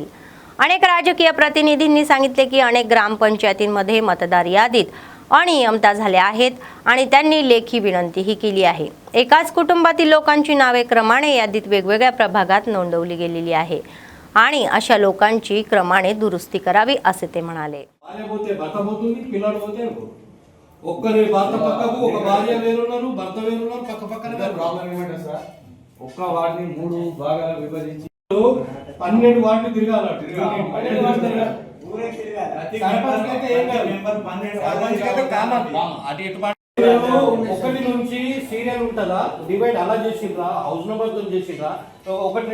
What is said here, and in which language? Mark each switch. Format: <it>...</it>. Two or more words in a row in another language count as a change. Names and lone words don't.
<mr>अनेक राजकीय प्रतिनिधींनी सांगितले की अनेक ग्रामपंचायतींमध्ये मतदार यादीत अनियमितता झाल्या आहेत आणि त्यांनी लेखी विनंतीही केली आहे. एकाच कुटुंबातील लोकांची नावे क्रमाने यादीत वेगवेगळ्या प्रभागात नोंदवली गेलेली आहे आणि अशा लोकांची क्रमाने दुरुस्ती करावी असे ते म्हणाले.</mr> <te>ఒక్కరి భర్త పక్కకు ఒక భార్య వేరున్నారు, భర్త వేరున్నారు, పక్క పక్కన ప్రాబ్లం ఏమంటే సార్ ఒక్క వార్డుని 3 భాగాలు విభజించి 12 వార్డులు తిరగాల. 12 వార్డు తిరగాలి. ఒకటి నుంచి సీరియల్ ఉంటుందా, డివైడ్ అలా చేసిండ్రా,</te> <en>house number</en> <te>తో చేసిండ్రా, ఒకటి</te>